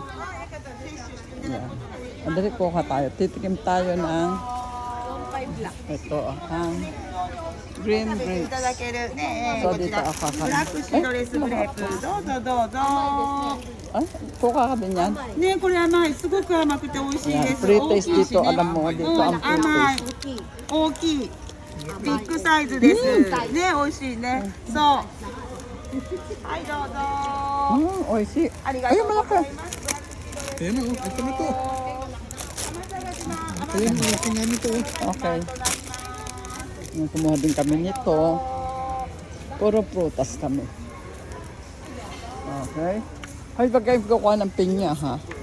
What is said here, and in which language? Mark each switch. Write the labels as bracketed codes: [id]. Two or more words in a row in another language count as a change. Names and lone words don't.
[tl] Yan. Andali kuha tayo. Titikim tayo ng ito, ang green grapes. So dito ako kakain. Ay, kuha ka din yan. [ja] ね、これ甘い、すごく甘くて美味しい [tl] Yan, [ja] です。 pre-taste 大きいし [tl] dito. [ja] ね。 [tl] Alam mo, dito ang [ja] 甘い pre-taste.、大きい、ビッグサイズです。ね、美味しいね。そう。はい、どうぞ。美味しい。ありがとうござい [tl] Ayun, [ja] ます。 [tl] Ayan o, ito na to. Ayan, laki nga nito. Okay. Yung kumuha din kami nito. Puro prutas kami. Okay. Ay, bagay kukuha ng pinya, ha?